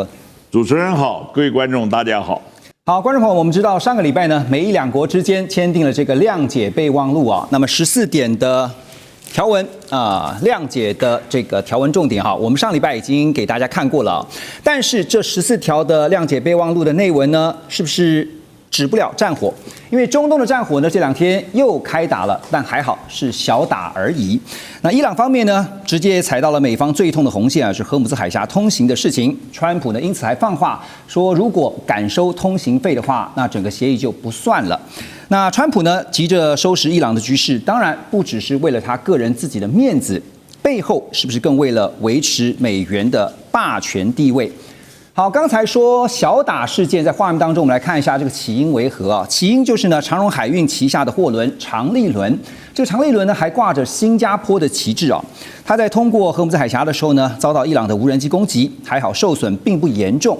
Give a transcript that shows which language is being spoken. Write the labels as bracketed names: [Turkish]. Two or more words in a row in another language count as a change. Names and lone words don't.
[Chinese] 主持人好，各位觀眾大家好。好，觀眾朋友，我們知道上個禮拜呢，美伊兩國之間簽訂了這個諒解備忘錄啊。那麼14點的條文諒解的這個條文重點哈，我們上禮拜已經給大家看過了。但是這14條的諒解備忘錄的內文呢，是不是止不了戰火？因為中東的戰火呢，這2天又開打了，但還好是小打而已。那伊朗方面呢，直接踩到了美方最痛的紅線啊，是荷姆茲海峽通行的事情。川普呢，因此還放話說，如果敢收通行費的話，那整個協議就不算了。那川普呢，急着收拾伊朗的局勢，當然不只是為了他個人自己的面子，背後是不是更為了維持美元的霸權地位？好，剛才說小打事件，在畫面當中，我們來看一下這個起因為何啊？起因就是呢，長榮海運旗下的貨輪長利輪，這個長利輪呢還掛着新加坡的旗幟啊。它在通過荷姆茲海峽的時候呢，遭到伊朗的無人機攻擊，還好受損並不嚴重。